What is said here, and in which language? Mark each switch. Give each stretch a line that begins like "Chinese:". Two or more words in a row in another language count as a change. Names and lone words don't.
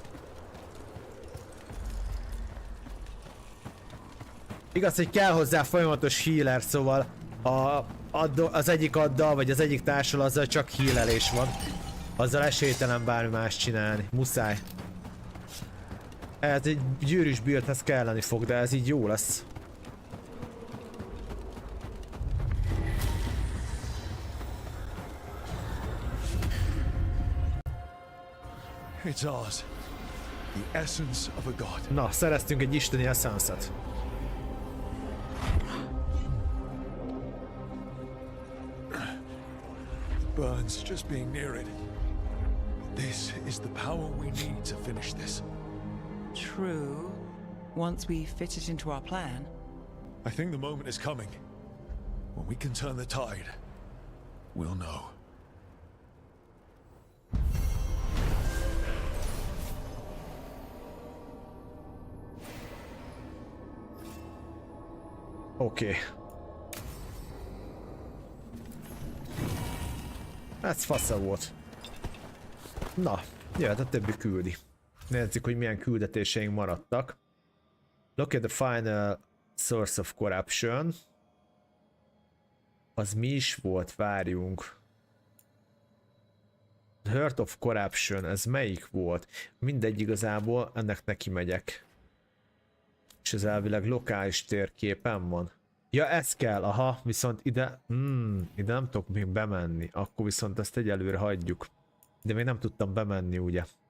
Hungarian: Igaz, hogy kell hozzá folyamatos healer, szóval az egyik addal, vagy az egyik társal azzal csak healelés van. Azzal esélytelen bármi más csinálni. Muszáj. Ez egy gyűrűs buildhez kelleni fog, de ez így jó lesz.
English: It's ours. The essence of a god.
Hungarian: Na, szereztünk egy isteni essence-et.
English: Burns just being near it. This is the power we need to finish this. True. Once we fit it into our plan. I think the moment is coming. When we can turn the tide, we'll know.
Hungarian: Oké. Ez fasza volt. Na, jöhet a többi küldi. Nézzük, hogy milyen küldetéseink maradtak.
English: Look at the final source of corruption.
Hungarian: Az mi is volt? Várjunk.
English: Heart of corruption,
Hungarian: ez melyik volt? Mindegy, igazából ennek neki megyek. És ez elvileg lokális térképen van. Ja, ez kell, aha, viszont ide... ide nem tudok még bemenni. Akkor viszont ezt egyelőre hagyjuk. De még nem tudtam bemenni, ugye?